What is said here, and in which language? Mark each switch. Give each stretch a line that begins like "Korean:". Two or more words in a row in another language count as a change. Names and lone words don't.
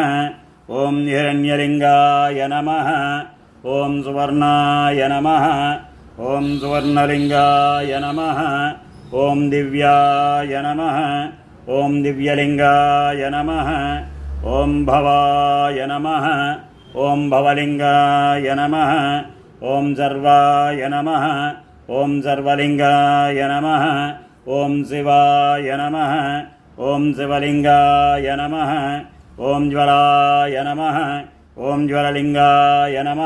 Sanskrit: ॐ हिरण्यलिङ्गाय नमः। ॐ सुवर्णाय नमः। ॐ सुवर्णलिङ्गाय नमः। ॐ दिव्याय नमः। ॐ दिव्यलिङ्गाय नमः। ॐ भवाय नमः। ఓం భవలింగాయ నమః ఓం సర్వాయ నమః ఓం సర్వలింగాయ నమః ఓం శివాయ నమః ఓం శివలింగాయ నమః ఓం జ్వరాయ నమః ఓం జ్వరలింగాయ నమః